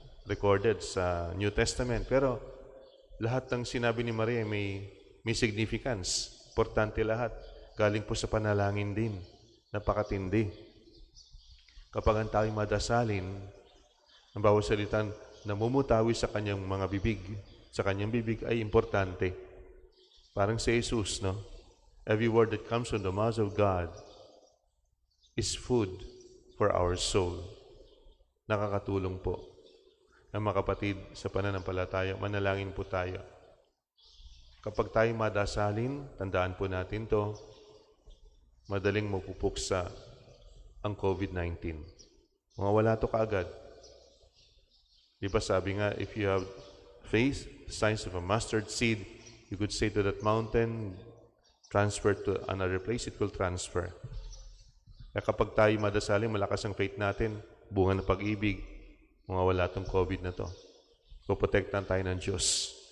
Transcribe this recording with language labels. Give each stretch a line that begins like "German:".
Filipino: Recorded sa New Testament. Pero lahat ng sinabi ni Maria may significance. Importante lahat. Galing po sa panalangin din. Napakatindi. Kapag ang tayo madasalin, ang bawat salita namumutawi sa kanyang mga bibig, sa kanyang bibig ay importante. Parang si Jesus, no?
English: Every word that comes from the mouth of God is food for our soul.
Filipino: Nakakatulong po. Ang mga kapatid, sa pananampalataya, manalangin po tayo. Kapag tayo madasalin, tandaan po natin to, madaling mapupuksa ang COVID-19. Mawala to kaagad. Di ba sabi nga,
English: if you have faith, the size of a mustard seed, you could say to that mountain, transfer to another place, it will transfer.
Filipino: Kaya kapag tayo madasalin, malakas ang faith natin, bunga ng pag-ibig, mawala tong COVID na to. Puprotektahan tayo ng Diyos.